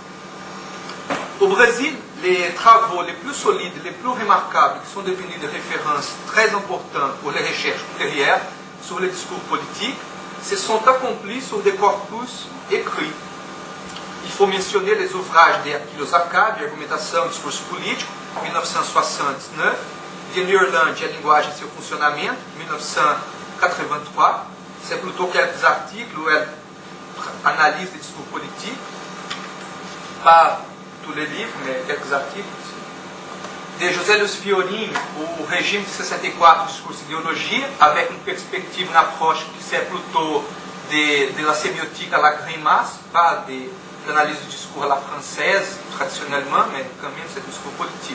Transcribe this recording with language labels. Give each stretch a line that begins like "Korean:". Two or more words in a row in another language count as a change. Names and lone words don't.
French: Au Brésil, les travaux les plus solides, les plus remarquables, qui sont devenus des références très importantes pour les recherches ultérieures sur les discours politiques, se sont accomplis sur des corpus écrits. Il faut mentionner les ouvrages de Osaka, de Argumentação e Discurso Político, 1969, de Neerland, a linguagem e seu funcionamento, 1983. C'est plutôt quelques articles où elle analyse les discours politiques. Pas tous les livres, mais quelques articles. De José Luiz Fiorin, o régime de 64 discours e idéologie, avec une perspective, une approche qui c'est plutôt de la sémiotique à la Greimas, pas de l'analyse du discours à la française, traditionnellement, mais quand même c'est discours politique.